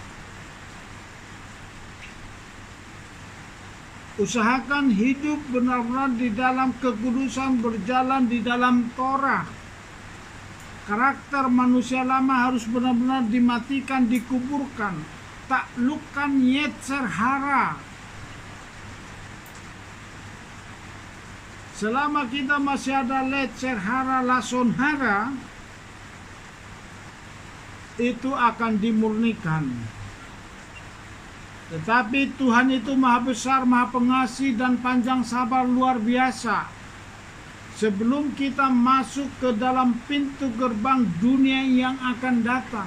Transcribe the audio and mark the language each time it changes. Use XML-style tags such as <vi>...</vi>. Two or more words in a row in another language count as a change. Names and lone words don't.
<id>Usahakan hidup benar-benar di dalam kekudusan, berjalan di dalam Torah. Karakter manusia lama harus benar-benar dimatikan, dikuburkan. Taklukkan yetzer hara. Selama kita masih ada</id> <he>יצר הרע, לשון הרע,</he> <id>itu akan dimurnikan. Tetapi Tuhan itu maha besar, maha pengasih dan panjang sabar luar biasa. sebelum kita masuk ke dalam pintu gerbang dunia yang akan datang.</id>